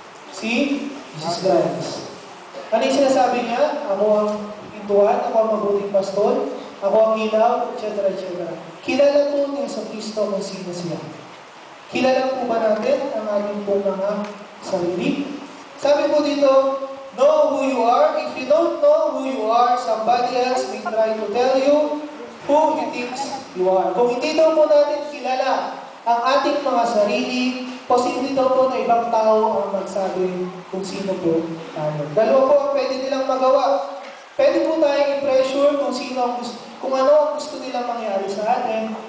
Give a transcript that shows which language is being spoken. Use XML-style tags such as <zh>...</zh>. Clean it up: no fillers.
<tl>Si Jesus Christ. Ano yung sinasabi niya? Ako ang pintuan, ako ang mabuting pastol, ako ang ilaw, etc. etc. Kilala po ni Yesu Cristo kung sino siya. Kilala po ba natin ang ating pong mga sarili? Sabi po dito,</tl> <en>know who you are. If you don't know who you are, somebody else may try to tell you who he thinks you are.</en> <tl>Kung hindi daw po natin kilala ang ating mga sarili, posible daw po na ibang tao ang magsabi kung sino po tayo. Dalawa po ang pwede nilang magawa. Pwede po tayong i-pressure kung ano ang gusto nilang mangyari sa atin.</tl>